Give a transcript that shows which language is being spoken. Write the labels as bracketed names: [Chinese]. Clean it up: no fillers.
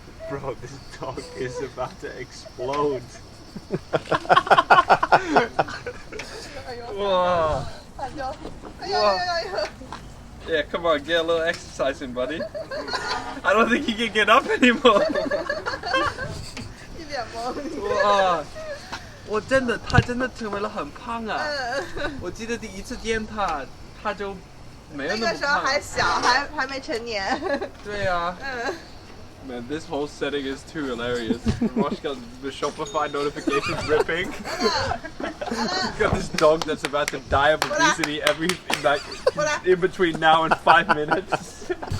[English] Bro, this dog is about to explode. 哎呦。哇。哎呦。哎呦哎呦。 Yeah, come on, get a little exercise in, buddy. I don't think he can get up anymore. [Chinese] 一脸懵。哇，他真的成为了很胖啊！嗯。我记得第一次见他就没有那么那个时候胖。还小，还没成年。对啊。嗯。 [English] Man, this whole setting is too hilarious. Watch got the Shopify notifications ripping. Got this dog that's about to die of obesity in between now and 5 minutes.